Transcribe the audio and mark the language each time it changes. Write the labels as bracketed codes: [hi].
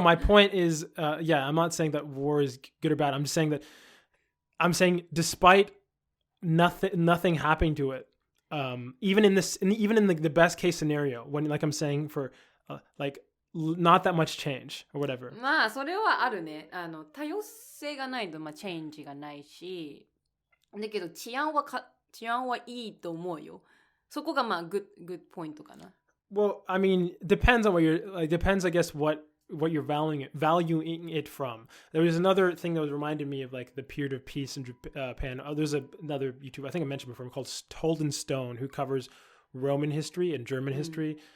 [en] My point is, I'm not saying that war is good or bad. I'm saying despite nothing happening to it, even in the best case scenario, when like I'm saying for like not that much change or whatever. [ja] まあそれはあるね。多様性がないとチェンジがないし、だけど治安はいいと思うよ。そこが [en] good point [ja] かな。 [en] Well, I mean, depends on depends, I guess, what you're valuing it from. There was another thing that was reminded me of like the period of peace in Japan. There's another YouTuber, I think I mentioned before, called Holden Stone, who covers Roman history and German history.